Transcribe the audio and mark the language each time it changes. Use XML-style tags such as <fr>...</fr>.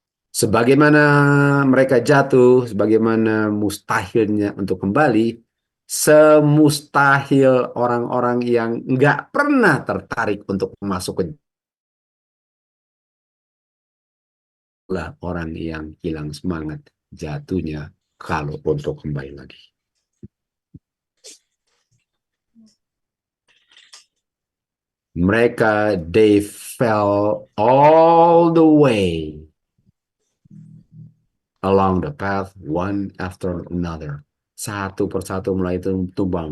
<id>Sebagaimana mereka jatuh, sebagaimana mustahilnya untuk kembali, semustahil orang-orang yang nggak pernah tertarik untuk masuk ke orang yang hilang semangat jatuhnya kalau untuk kembali lagi. Mereka,</id> <en>they fell all the way along the path, one after another.</en> <id>Satu persatu mulai itu tumbang.</id>